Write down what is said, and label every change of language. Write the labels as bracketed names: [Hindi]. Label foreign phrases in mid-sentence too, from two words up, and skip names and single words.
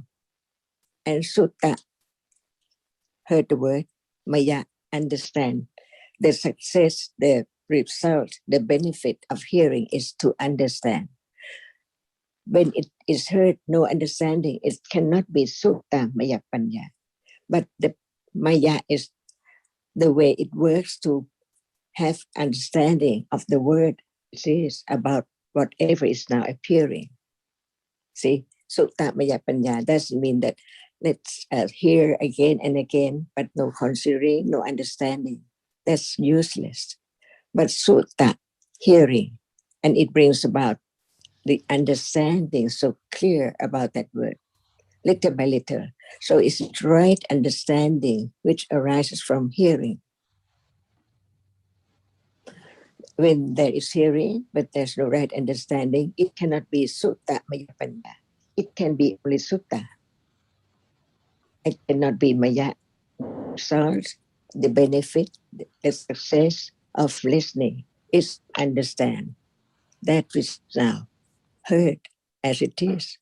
[English] And sutta, heard the word, maya, understand. The success, the result, the benefit of hearing is to understand. When it is heard, no understanding, it cannot be [Pali] sutta maya panya. [English] But the maya is the way it works to have understanding of the word it is about whatever is now appearing. See, [Pali] sutta maya panya [English] doesn't mean that let's hear again and again, but no considering, no understanding. That's useless. But sutta, hearing, and it brings about the understanding so clear about that word, little by little. So it's right understanding which arises from hearing. When there is hearing, but there's no right understanding, it cannot be [Pali] sutta maya panya. [English] It can be only sutta. It cannot be maya. Result, the benefit, the success of listening is understand that which now heard as it is.